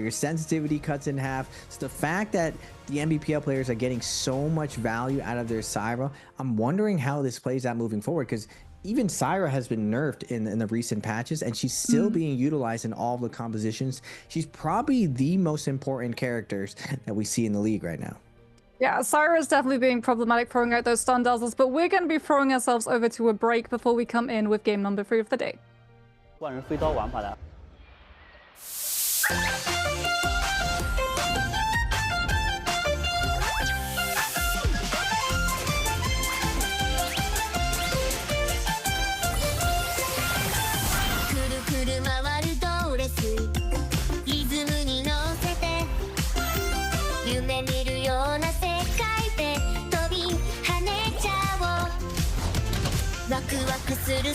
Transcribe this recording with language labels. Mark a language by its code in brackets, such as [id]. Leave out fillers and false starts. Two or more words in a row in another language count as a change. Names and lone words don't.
[en] Your sensitivity cuts in half. So the fact that the Nbpl players are getting so much value out of their Syra, I'm wondering how this plays out moving forward, because even Syra has been nerfed in the recent patches, and she's still being utilized in all of the compositions. She's probably the most important characters that we see in the league right now. Yeah, Syra is definitely being problematic throwing out those stun dazzles, but we're going to be throwing ourselves over to a break before we come in with game number 3 of the day. [zh] 万人飞刀玩法的。 [ja] くるくる回るドレスリズムに乗せて夢見るような世界で飛び跳ねちゃおうワクワクする